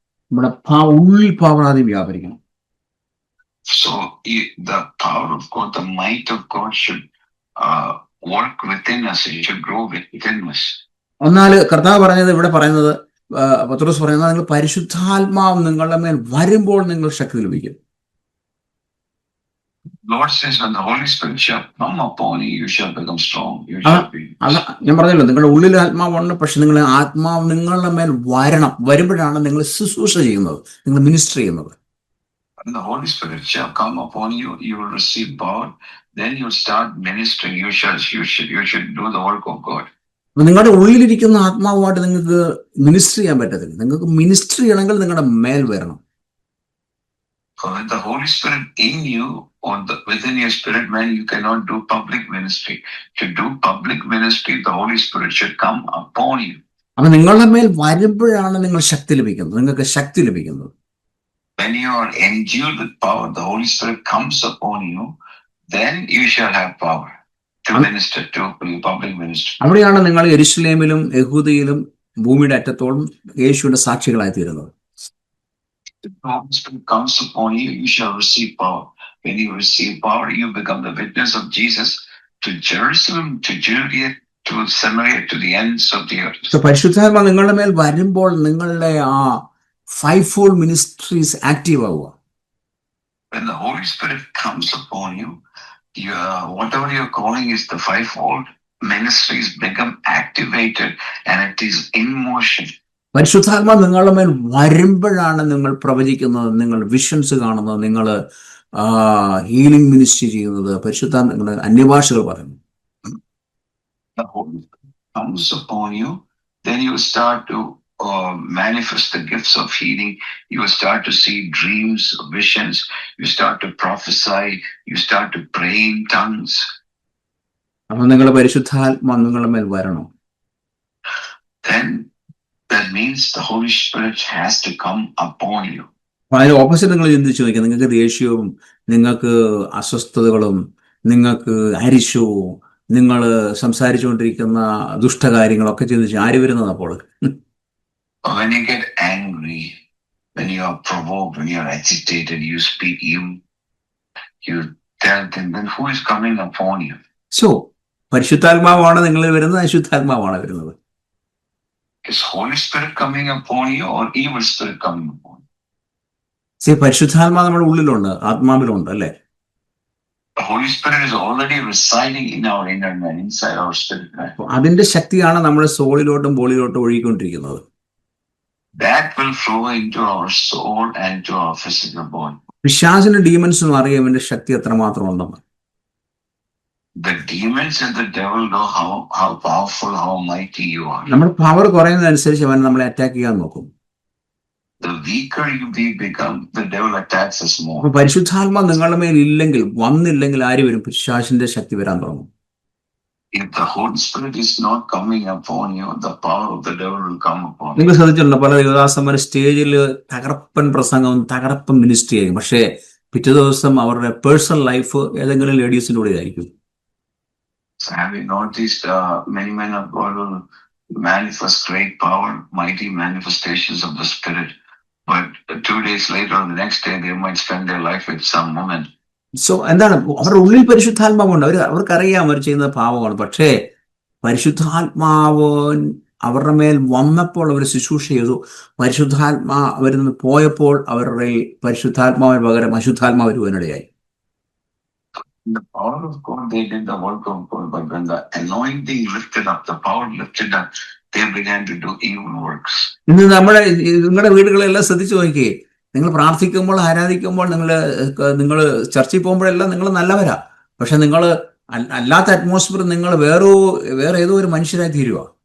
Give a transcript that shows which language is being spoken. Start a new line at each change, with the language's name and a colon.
Malayalam: നമ്മുടെ ഉള്ളിൽ പവർ ആദ്യം വ്യാപരിക്കണം.
English: So the power of God, the might of God should work within us. It should grow within us.
Malayalam: എന്നാൽ കർത്താവ് പറഞ്ഞത്, ഇവിടെ പറയുന്നത്, പത്രോസ് പറയുന്നത്, നിങ്ങൾ പരിശുദ്ധാത്മാവ് നിങ്ങളുടെ മേൽ വരുമ്പോൾ നിങ്ങൾ ശക്തി ലഭിക്കും.
English: Lord says, when the Holy Spirit shall come upon you, you shall become strong. You shall be.
Malayalam: ഞാൻ പറഞ്ഞല്ലോ, നിങ്ങളുടെ ഉള്ളിൽ ആത്മാവുണ്ട്, പക്ഷെ നിങ്ങളുടെ ആത്മാവ് നിങ്ങളുടെ മേൽ വരുമ്പോഴാണ് നിങ്ങൾ ശുശ്രൂഷ ചെയ്യുന്നത്, നിങ്ങൾ മിനിസ്റ്റർ ചെയ്യുന്നത്.
English: When the Holy Spirit shall come upon you, you will receive power. Then you start ministering. You should do the work of God.
Malayalam: നിങ്ങളുടെ ഉള്ളിലിരിക്കുന്ന ആത്മാവുമായിട്ട് നിങ്ങൾക്ക് മിനിസ്റ്റർ ചെയ്യാൻ പറ്റത്തില്ല. നിങ്ങൾക്ക് മിനിസ്റ്റർ ചെയ്യണമെങ്കിൽ നിങ്ങളുടെ മേൽ വരണം.
English: With the Holy Spirit in you or within your spirit man, you cannot do public ministry. To do public ministry, the Holy Spirit should come upon you.
Malayalam: അപ്പൊ നിങ്ങളുടെ മേൽ വരുമ്പോഴാണ് നിങ്ങൾ ശക്തി ലഭിക്കുന്നത്, നിങ്ങൾക്ക് ശക്തി ലഭിക്കുന്നത്.
English: When you are endued with power, the Holy Spirit comes upon you, then you shall have power to minister, to public ministry.
Malayalam: അവിടെയാണ് നിങ്ങൾ യെരുശലേമിലും യഹൂദയിലും ഭൂമിയുടെ അറ്റത്തോളം യേശുവിന്റെ സാക്ഷികളായി തീരുന്നത്.
English: The Holy Spirit comes upon you, you shall receive power. When you receive power, you become the witness of Jesus to Jerusalem, to Judea, to Samaria, to the ends of the earth.
Malayalam: So പരിശുദ്ധാത്മാ നിങ്ങളുടെ മേൽ വരുമ്പോൾ നിങ്ങളുടെ ആ
English: fivefold ministries active
Malayalam: ആവുക.
English: When the Holy Spirit comes upon you, whatever your calling is, the fivefold ministries become activated and it is in motion.
Malayalam: പരിശുദ്ധാത്മാ നിങ്ങളുടെ മേൽ വരുമ്പോഴാണ് നിങ്ങൾ പ്രവചിക്കുന്നത്, നിങ്ങൾ വിഷൻസ് കാണുന്നത്, നിങ്ങൾ ഹീലിംഗ് മിനിസ്ട്രി ചെയ്യുന്നത്, പരിശുദ്ധാത്മ നിങ്ങളുടെ അന്യഭാഷകൾ പറയുന്നു.
English: The Holy Spirit comes upon you, then you start to manifest the gifts of healing. You will start to see dreams, visions. You start to prophesy. You start to pray in tongues.
Malayalam: അപ്പൊ നിങ്ങളുടെ പരിശുദ്ധാത്മാ നിങ്ങളുടെ മേൽ വരണം.
English: Then that means the Holy Spirit has to come upon you.
Malayalam: അതിന് opposite നിങ്ങൾ ചിന്തിച്ചു നോക്കുക. നിങ്ങൾക്ക് ദേഷ്യവും, നിങ്ങൾക്ക് അസ്വസ്ഥതകളും, നിങ്ങൾക്ക് അരിശവും, നിങ്ങൾ സംസാരിച്ചുകൊണ്ടിരിക്കുന്ന ദുഷ്ടകാര്യങ്ങളൊക്കെ ചിന്തിച്ച് ആര് വരുന്നത് അപ്പോൾ?
English: When you get angry, when you are provoked, when you are agitated, you speak, you tell them, then who is coming upon you?
Malayalam: So, പരിശുദ്ധാത്മാവാണ് നിങ്ങളിൽ വരുന്നത്, അശുദ്ധാത്മാവാണ് വരുന്നത്?
English: Is Holy Spirit coming upon you or evil spirit coming upon you?
Malayalam: പരിശുദ്ധാത്മാ നമ്മുടെ ഉള്ളിലുണ്ട്, ആത്മാവിലുണ്ട്, അല്ലേ?
English: The Holy Spirit is already residing in our inner man, inside our spirit man.
Malayalam: അതിന്റെ ശക്തിയാണ് നമ്മുടെ സോളിലോട്ടും ബോളിലോട്ടും ഒഴുകിക്കൊണ്ടിരിക്കുന്നത്.
English: That will flow into our soul and to our physical body.
Malayalam: പിശാചിന് ഡീമൻസും അറിയാം ഇവന്റെ ശക്തി എത്രമാത്രം ഉണ്ടെന്ന്.
English: The demons and the devil know how powerful, how mighty you are.
Malayalam: നമ്മുടെ power കുറയുന്നതനുസരിച്ച് അവൻ നമ്മളെ അറ്റാക്ക് ചെയ്യാൻ നോക്കും.
English: The weaker you become, the devil attacks us more.
Malayalam: അപ്പൊ പരിശുദ്ധാത്മാ നിങ്ങളുടെ മേൽ ഇല്ലെങ്കിൽ, വന്നില്ലെങ്കിൽ ആര് വരും? പിശാചിന്റെ ശക്തി വരാൻ തുടങ്ങും.
English: If the Holy Spirit is not coming upon you, the power of the devil will come upon you.
Malayalam: നിങ്ങൾ ശ്രദ്ധിച്ചിട്ടുണ്ടോ? പല യുവദാസന്മാർ സ്റ്റേജിൽ തകർപ്പൻ പ്രസംഗവും തകർപ്പൻ മിനിസ്ട്രി ആയിരിക്കും, പക്ഷേ പിറ്റേ ദിവസം അവരുടെ പേഴ്സണൽ ലൈഫ് ഏതെങ്കിലും ലേഡീസിന്റെ കൂടെ ആയിരിക്കും.
English: So have you noticed many men of God will manifest great power, mighty manifestations of the Spirit, but 2 days later or the next day they might spend their life with some woman. So
Malayalam: എന്താണ്? അവരുടെ ഉള്ളിൽ പരിശുദ്ധാത്മാവുണ്ട്, അവർക്കറിയാം അവർ ചെയ്യുന്നത് പാവമാണ്, പക്ഷേ പരിശുദ്ധാത്മാവ് അവരുടെ മേൽ വന്നപ്പോൾ അവർ ശുശ്രൂഷ ചെയ്തു. പരിശുദ്ധാത്മാ അവരിൽ നിന്ന് പോയപ്പോൾ അവരുടെ പരിശുദ്ധാത്മാവിന് പകരം അശുദ്ധാത്മാവ് വരുവാനിടയായി.
English: The power of God, they did the work of God, but when the anointing lifted up, the power lifted up, they began to do evil works.
Malayalam: ഇന്ന് നിങ്ങളുടെ വീടുകളെല്ലാം ശ്രദ്ധിച്ചു നോക്കിയേ. നിങ്ങൾ പ്രാർത്ഥിക്കുമ്പോൾ, ആരാധിക്കുമ്പോൾ, നിങ്ങൾ ചർച്ചയിൽ പോകുമ്പോഴെല്ലാം നിങ്ങൾ നല്ലവരാ. പക്ഷെ നിങ്ങൾ അല്ലാത്ത അറ്റ്മോസ്ഫിയർ നിങ്ങൾ വേറെ ഏതോ ഒരു മനുഷ്യരായി തീരുക.